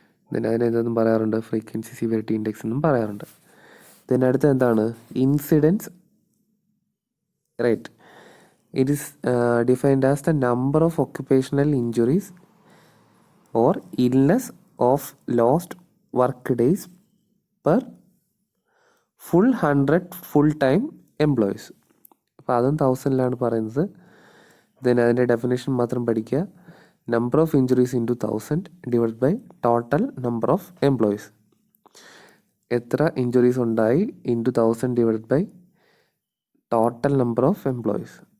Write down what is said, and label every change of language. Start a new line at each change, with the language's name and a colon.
Malayalam: then അതിനെന്തെന്നും പറയാറുണ്ട്, frequency severity index എന്നും പറയാറുണ്ട്. then അടുത്ത എന്താണ്, incidents rate.
English: It is defined as the number of occupational injuries or illness of lost work days per full 100 full time employees.
Malayalam: അപ്പോൾ അതും 1000ലാണ് പറയുന്നത്. then അതിൻ്റെ definition മാത്രം പഠിക്കുക.
English: Number of injuries into 1000 divide by total number of employees.
Malayalam: എത്ര injuries ഉണ്ടായി
English: Into 1000 divide by total number of employees.